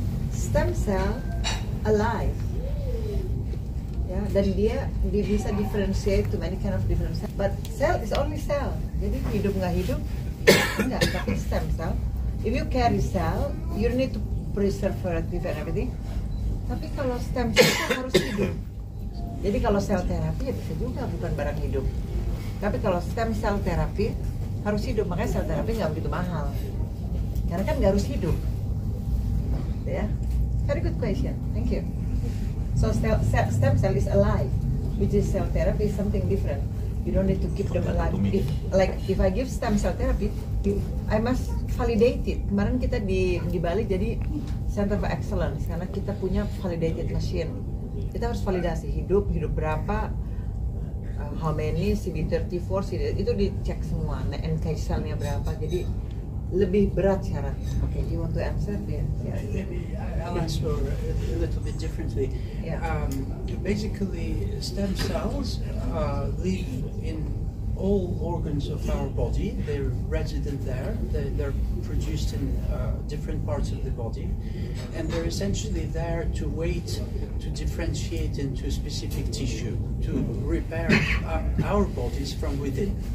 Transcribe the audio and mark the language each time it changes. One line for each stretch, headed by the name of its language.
English: Stem cell alive, ya,
Indonesian: dan dia bisa
English: differentiate to many kind of different cell. But cell is only cell.
Indonesian: Jadi hidup nggak hidup, enggak. Tapi
English: stem cell, if you carry cell, you need to preservative and everything.
Indonesian: Tapi kalau stem cell harus hidup. Jadi kalau sel terapi ya bisa juga bukan barang hidup. Tapi kalau stem cell terapi harus hidup, makanya sel terapi nggak begitu mahal. Karena kan nggak harus hidup.
English: Ya, very good question. Thank you. So stem cell is alive, which is cell therapy is something different. You don't need to keep them alive. If I give stem cell therapy, I must validate it.
Indonesian: Kemarin kita di Bali jadi Center of Excellence karena kita punya validated machine. Kita harus validasi hidup berapa,
English: how many,
Indonesian: CD34, itu dicek semua, NK cell-nya berapa. Jadi lebih berat syaratnya.
English: Okay, do you want to answer? Yeah. Maybe I'll answer a little bit differently. Yeah. Basically, stem cells live in all organs of our body. They're resident there. They're produced in different parts of the body, and they're essentially there to wait to differentiate into specific tissue to repair our bodies from within.